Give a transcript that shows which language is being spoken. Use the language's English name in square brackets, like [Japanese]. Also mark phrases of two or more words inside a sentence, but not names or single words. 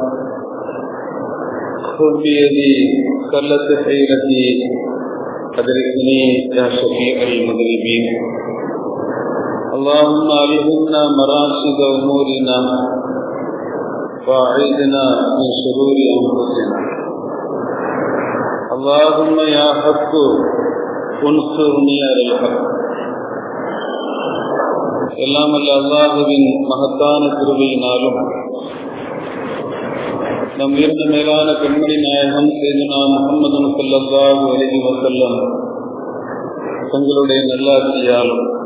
[Arabic] خذ بيدي قلت حيلتي أدركني يا شفيع المذنبين. اللهم ألهمنا مراشد أمورنا وأعيذنا من شرور أنفسنا. اللهم يا حق انصرني على الحق. [Tamil] எல்லாம் அல்ல அல்லாஹுவின் மகத்தான கிருபையினாலும் நம் இருந்த மேலான பெண்மணி நாயகம் சையதுனா முஹம்மது [Arabic] صلى الله عليه وسلم [Tamil] தங்களுடைய நல்லாட்சியாலும்